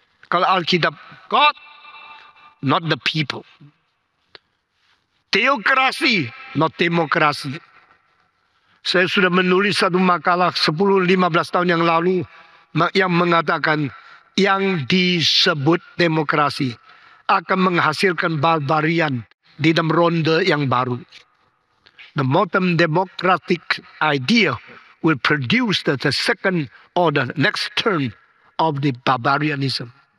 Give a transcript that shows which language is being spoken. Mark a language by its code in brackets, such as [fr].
[id] Kalau Alkitab, [en] God, not the people. [id] Teokrasi, not demokrasi. Saya sudah menulis satu makalah 10-15 tahun yang lalu yang mengatakan yang disebut demokrasi akan menghasilkan barbarian di dalam ronde yang baru. [en] The modern democratic idea will produce the second or the next turn of the barbarianism.